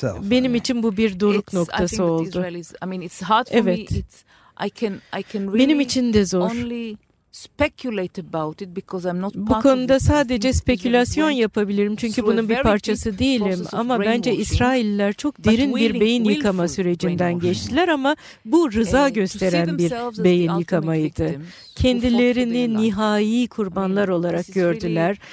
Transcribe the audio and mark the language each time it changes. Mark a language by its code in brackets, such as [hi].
[tr] Benim için bu bir doruk noktası oldu. Evet. Benim için de zor. [en] Speculate about it because I'm not [tr] bu konuda sadece spekülasyon yapabilirim çünkü bunun bir parçası değilim ama bence İsrailliler çok derin bir beyin yıkama sürecinden geçtiler ama bu rıza gösteren bir beyin yıkamaydı. Kendilerini nihai kurbanlar olarak gördüler.